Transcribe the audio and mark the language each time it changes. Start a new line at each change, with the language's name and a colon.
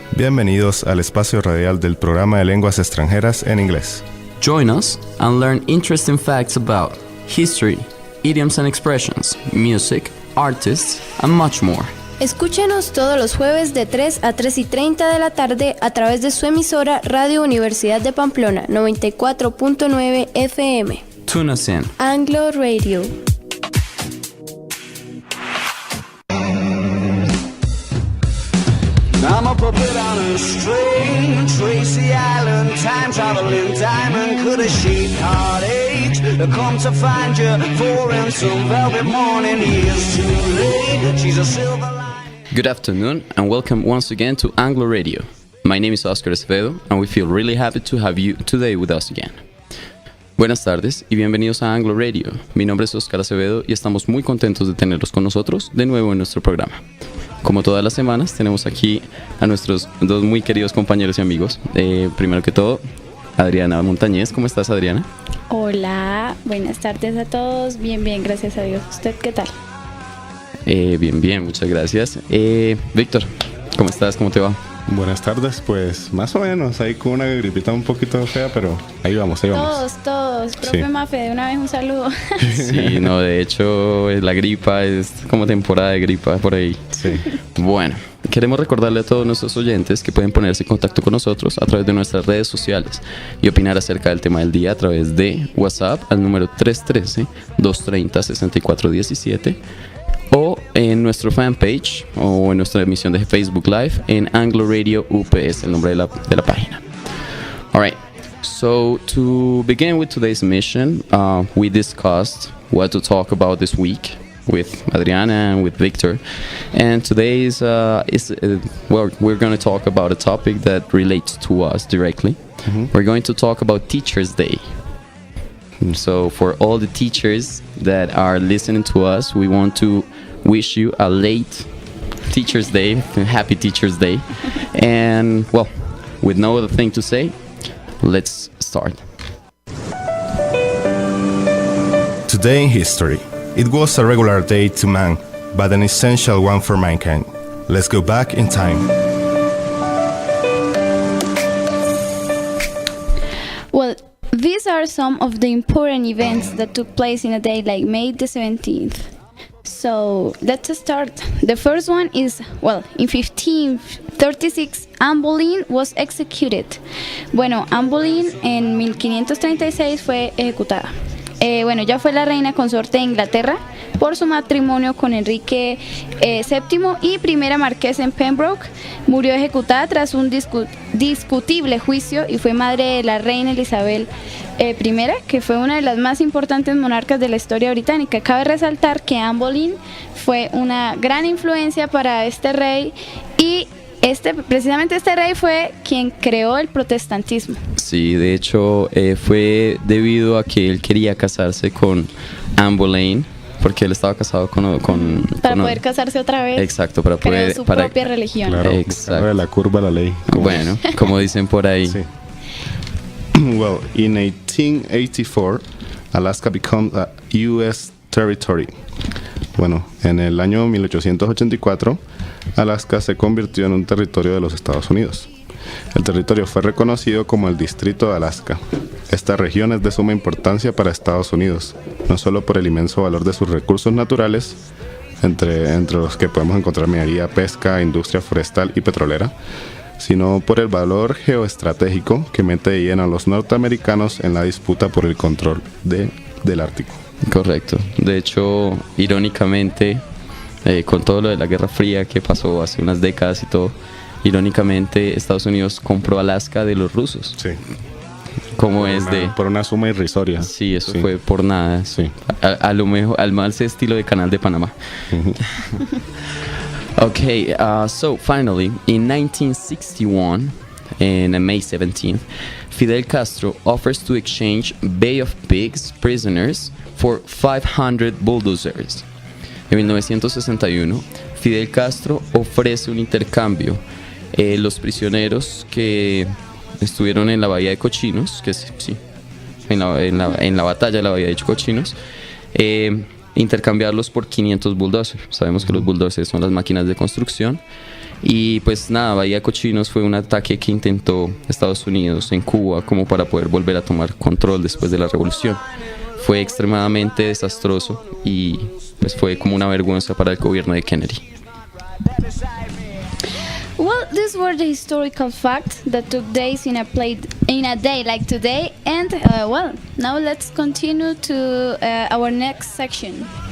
Spanish: Bienvenidos al espacio radial del programa de lenguas extranjeras en inglés.
English: Join us and learn interesting facts about history, idioms and expressions, music, artists, and much more.
Spanish: Escúchenos todos los jueves de 3 a 3:30 de la tarde a través de su emisora Radio Universidad de Pamplona 94.9 FM.
English: Tune us in. Anglo Radio. I'm a puppet on a string, Tracy Island, time traveling diamond. Could a sheet heartache come to find you for in some velvet morning? Years too late, she's a silver line. Good afternoon and welcome once again to Anglo Radio. My name is Acevedo and we feel really happy to have you today with us again.
Spanish: Buenas tardes y bienvenidos a Anglo Radio. Mi nombre es Acevedo y estamos muy contentos de tenerlos con nosotros de nuevo en nuestro programa. Como todas las semanas, tenemos aquí a nuestros dos muy queridos compañeros y amigos. Primero que todo, Adriana Montañez. ¿Cómo estás, Adriana? Hola, buenas tardes a todos. Bien, gracias a Dios. ¿Usted qué tal? Bien, muchas gracias. Víctor, ¿cómo estás? ¿Cómo te va? Buenas tardes, pues más o menos, ahí con una gripita un poquito fea, pero ahí vamos. Todos. Profe Mafe, de una vez un saludo. Sí, no, de hecho, la gripa es como temporada de gripa por ahí. Sí. Bueno, queremos recordarle a todos nuestros oyentes que pueden ponerse en contacto con nosotros a través de nuestras redes sociales y opinar acerca del tema del día a través de WhatsApp al número 313-230-6417 o en nuestro fanpage o en nuestra emisión de Facebook Live en Anglo Radio UPS, el nombre de la página.
English: Alright, so to begin with today's mission, we discussed what to talk about this week with Adriana and with Victor, and today's we're going to talk about a topic that relates to us directly. We're going to talk about Teachers' Day. So for all the teachers that are listening to us, we want to wish you a late Teachers' Day, happy Teachers' Day. And well, with no other thing to say, let's start. Today in history, it was a regular day to man, but an essential one for mankind. Let's go back in time. Well, these are some of the important events that took place in a day like May the 17th. So let's start. The first one is, in 1536, Anne Boleyn was executed.
Spanish: Bueno, Anne Boleyn en 1536 fue ejecutada. Ella fue la reina consorte de Inglaterra por su matrimonio con Enrique VII y primera marquesa en Pembroke. Murió ejecutada tras un discutible juicio y fue madre de la reina Isabel I, que fue una de las más importantes monarcas de la historia británica. Cabe resaltar que Anne Boleyn fue una gran influencia para este rey y precisamente este rey fue quien creó el protestantismo. Sí, de hecho fue debido a que él quería casarse con Anne Boleyn porque él estaba casado con poder casarse otra vez. Exacto, para poder creó su propia religión. Claro, exacto. la curva de la ley. Bueno, como dicen por ahí. Sí.
English: Well, in 1884, Alaska becomes a U.S. territory.
Spanish: Bueno, en el año 1884, Alaska se convirtió en un territorio de los Estados Unidos. El territorio fue reconocido como el Distrito de Alaska. Esta región es de suma importancia para Estados Unidos, no solo por el inmenso valor de sus recursos naturales, entre los que podemos encontrar minería, pesca, industria forestal y petrolera, sino por el valor geoestratégico que mete de lleno a los norteamericanos en la disputa por el control del Ártico. Correcto. De hecho, irónicamente, con todo lo de la Guerra Fría que pasó hace unas décadas y todo, irónicamente Estados Unidos compró Alaska de los rusos. Sí. Como por una suma irrisoria. Sí, eso fue por nada. Sí. A lo mejor, al mal estilo de Canal de Panamá.
English: Okay, so finally, in 1961, on May 17th, Fidel Castro offers to exchange Bay of Pigs prisoners for 500 bulldozers.
Spanish: En 1961, Fidel Castro ofrece un intercambio. Los prisioneros que estuvieron en la Bahía de Cochinos, que sí, en la batalla de la Bahía de Cochinos, intercambiarlos por 500 bulldozers. Sabemos que los bulldozers son las máquinas de construcción. Y pues nada, Bahía de Cochinos fue un ataque que intentó Estados Unidos en Cuba como para poder volver a tomar control después de la revolución. Fue extremadamente desastroso y pues fue como una vergüenza para el gobierno de Kennedy.
English: Well, these were the historical facts that took place in a day like today, and well, now let's continue to our next section.